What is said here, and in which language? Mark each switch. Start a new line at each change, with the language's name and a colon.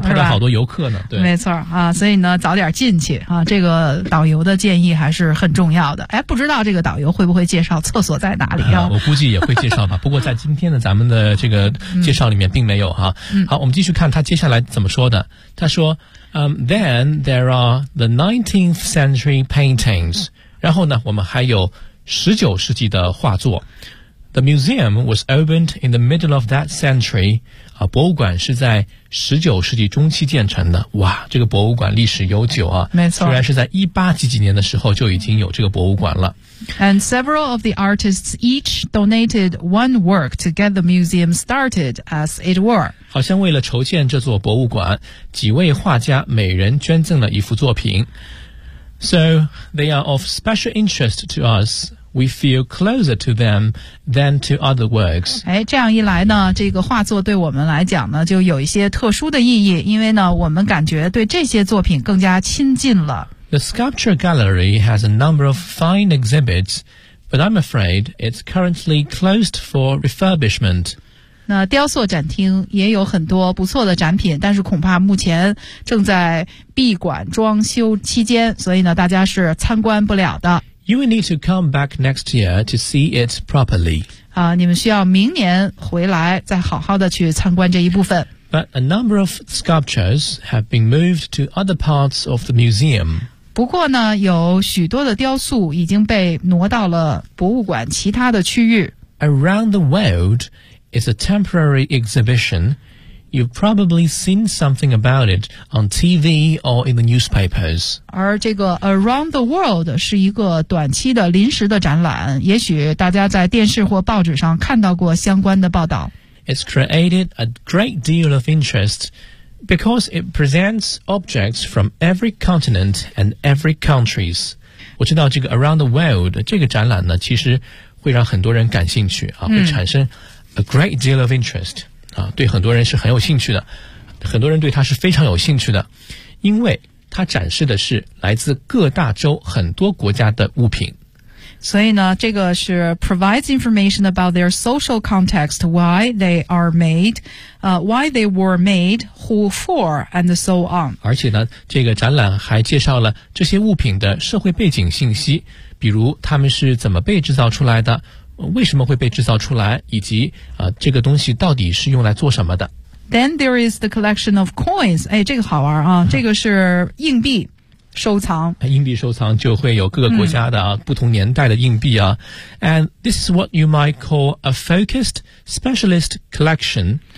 Chinese: 拍到好多游客呢。对，没错啊，所以呢，早点进去啊，这个导游的建议还是很重要的。哎，不知道这个导游会不会介绍厕所在哪里啊？我估计也会介绍吧。不过在今天的咱们的这个介绍里面并没有哈。好，我们继续看他接下来怎么说的。他说，
English: then there are the 19th century paintings。
Chinese: 然后呢，我们还有19世纪的画作。
English: The museum was opened in the middle of that century.
Chinese: 啊，博物馆是在19世纪中期建成的。哇，这个博物馆历史悠久啊。没错。虽然是在18几几年的时候就已经有这个博物馆了。
English: And several of the artists each donated one work to get the museum started, as it were.
Chinese: 好像为了筹建这座博物馆，几位画家每人捐赠了一幅作品。
English: So, they are of special interest to us. we feel closer to them than to other works.
Chinese: 哎，这样一来呢，这个画作对我们来讲呢，就有一些特殊的意义，因为呢，我们感觉对这些作品更加亲近了。
English: The sculpture gallery has a number of fine exhibits, but I'm afraid it's currently closed for refurbishment.
Chinese: 那雕塑展厅也有很多不错的展品，但是恐怕目前正在闭馆装修期间，所以呢，大家是参观不了的。
English: You will need to come back next year to see it properly.
Chinese: 啊，你们需要明年回来再好好的去参观这一部分。
English: But a number of sculptures have been moved to other parts of the museum.
Chinese: 不过呢，有许多的雕塑已经被挪到了博物馆其他的区域。
English: Around the world,It's a temporary exhibition. You've probably seen something about it on TV or in the newspapers.
Chinese: 而这个 Around the World 是一个短期的临时的展览，也许大家在电视或报纸上看到过相关的报道。
English: It's created a great deal of interest because it presents objects from every continent and every countries.
Chinese: 我知道这个 Around the World 这个展览呢，其实会让很多人感兴趣啊，会产生。
English: A great deal of interest,
Chinese: 啊，对很多人是很有兴趣的，很多人对它是非常有兴趣的，因为它展示的是来自各大洲很多国家的物品。所以呢，这个是
English: provides information about their social context, why they are made, why they were made, who for, and so on.
Chinese: 而且呢，这个展览还介绍了这些物品的社会背景信息，比如它们是怎么被制造出来的。为什么会被制造出来，以及这个东西到底是用来做什么的。
English: Then there is the collection of coins.
Chinese: 哎，这个好玩啊，这个是硬币收藏。硬币收藏就会有各个国家的啊，不同年代的硬币啊。
English: And this is what you might call a focused specialist collection.